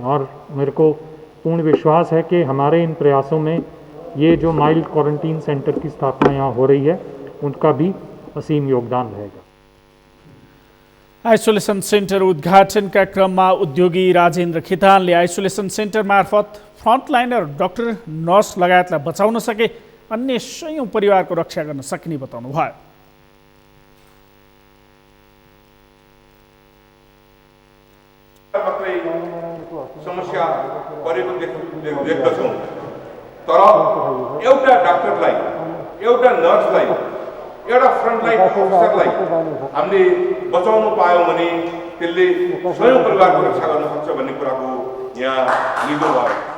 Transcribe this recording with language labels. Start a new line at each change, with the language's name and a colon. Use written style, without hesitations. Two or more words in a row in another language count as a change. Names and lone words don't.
Hindi: और मेरे को पूर्ण विश्वास है कि हमारे इन प्रयासों में ये जो
English: mild quarantine center
Hindi: की स्थापना यहाँ हो रही है, उनका भी असीम योगदान रहेगा।
English: isolation center
Nepali: उद्घाटनका क्रममा उद्योगी राजेन्द्र खितानले
English: isolation center
Nepali: मार्फत फ्रन्टलाइनर, डाक्टर, नर्स लगायतलाई बचाउन सके अन्य सयौं परिवारको रक्षा गर्न सकिने बताउनुभयो। समस्या परेको देख्दछौँ, तर एउटा डाक्टरलाई, एउटा नर्सलाई, एउटा फ्रन्टलाइन अफिसरलाई हामीले बचाउनु पायौँ भने त्यसले स्वयं परिवारको रक्षा गर्न सक्छ भन्ने कुराको यहाँ निदो भयो।